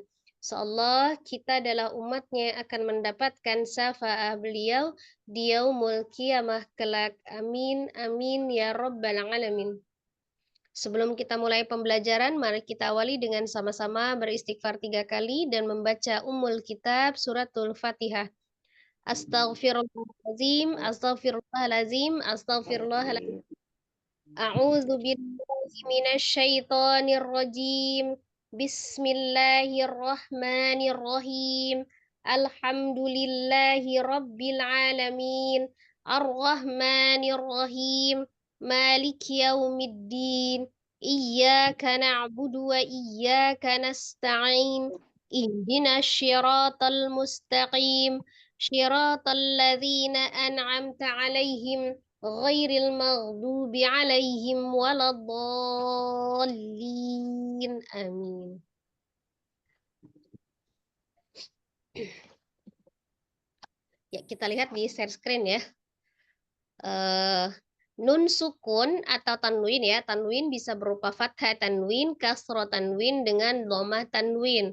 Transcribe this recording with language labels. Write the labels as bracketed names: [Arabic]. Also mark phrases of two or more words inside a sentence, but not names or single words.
[Indonesian] Insyaallah kita adalah umatnya yang akan mendapatkan syafaat beliau di [Arabic] يوم القيامة [Indonesian] kelak. [Arabic] آمين آمين يا رب العالمين. [Indonesian] Sebelum kita mulai pembelajaran, mari kita awali dengan sama-sama beristighfar 3 kali dan membaca Ummul Kitab suratul Fatihah. [Arabic] أستغفر الله العظيم، أستغفر الله العظيم، أستغفر الله العظيم. أعوذ بالله من الشيطان الرجيم. بسم الله الرحمن الرحيم. الحمد لله رب العالمين. الرحمن الرحيم. مالك يوم الدين. إياك نعبد وإياك نستعين. اهدنا الصراط المستقيم. صراط الذين أنعمت عليهم غير المغضوب عليهم ولا الضالين. Amin. [Indonesian] Ya, kita lihat di share screen ya. Nun sukun atau tanwin ya. Tanwin bisa berupa fathah tanwin, kasroh tanwin dengan dhammah tanwin.